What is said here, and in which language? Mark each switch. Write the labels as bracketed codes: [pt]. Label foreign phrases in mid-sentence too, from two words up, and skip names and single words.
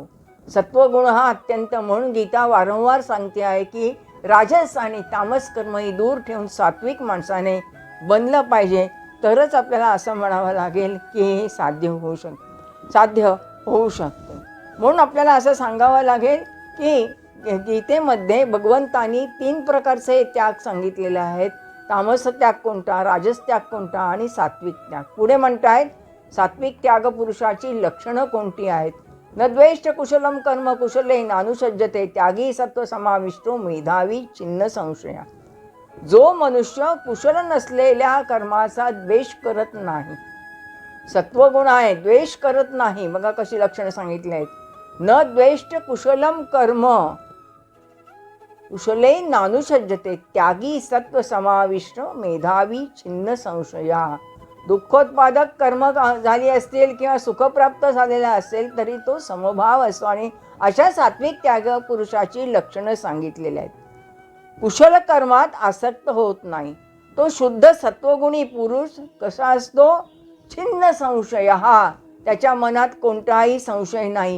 [mr] सत्वगुण हा अत्यंत, म्हणून गीता वारंवार सांगते आहे की राजस आणि तामस कर्म ही दूर ठेवून सात्विक माणसाने बनलं पाहिजे, तरच आपल्याला असं म्हणावं लागेल की हे साध्य होऊ शकतं. म्हणून आपल्याला असं सांगावं लागेल की गीतेमध्ये भगवंतांनी 3 प्रकारचे त्याग सांगितलेले आहेत. तामस त्याग कोणता, राजस त्याग कोणता आणि सात्विक त्याग. पुढे म्हणतायत सात्विक त्याग पुरुषाची लक्षणं कोणती आहेत. [sa] न द्वेष्ट कुशलम कर्म कुशले नानुसज्जते त्यागी सत्व समाविष्टो मेधावी छिन्न संशया. [mr] जो मनुष्य कुशल नसलेल्या कर्माचा द्वेष करत नाही, सत्वगुण आहे, द्वेष करत नाही. बघा कशी लक्षणं सांगितली आहेत. [sa] न द्वेष्ट कुशलम कर्म कुशले नानुसज्जते त्यागी सत्व समाविष्ट मेधावी छिन्न संशया. [mr] दुःखोत्पादक कर्म झाली असतील किंवा सुखप्राप्त झालेला असेल तरी तो समभाव असतो आणि अशा सात्विक त्याग पुरुषाची लक्षणं सांगितलेली आहेत. कुशल कर्मात आसक्त होत नाही. तो शुद्ध सत्वगुणी पुरुष कसा असतो? छिन्न संशय, हा त्याच्या मनात कोणताही संशय नाही.